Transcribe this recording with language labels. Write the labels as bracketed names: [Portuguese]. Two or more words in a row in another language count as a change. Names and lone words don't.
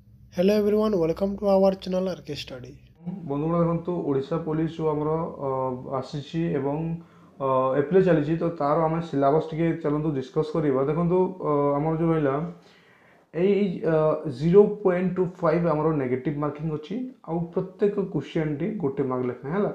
[English] Hello everyone, welcome to our channel RK Study. [Odia] ବନ୍ଧୁଗଣ ଦେଖନ୍ତୁ ଓଡ଼ିଶା ପୋଲିସ ଯେଉଁ ଆମର ଆସିଛି ଏବଂ ଏପ୍ରିଲ ଚାଲିଛି ତ ତାର ଆମେ ସିଲାବସ୍ ଟିକେ ଚାଲନ୍ତୁ ଡିସ୍କସ୍ କରିବା। ଦେଖନ୍ତୁ ଆମର ଯେଉଁ ରହିଲା ଏଇ 0.25 ଆମର [English] negative marking [Odia] ଅଛି ଆଉ ପ୍ରତ୍ୟେକ କ୍ୱେଶ୍ଚନଟି ଗୋଟେ ମାର୍କ ଲେଖାଏଁ ହେଲା।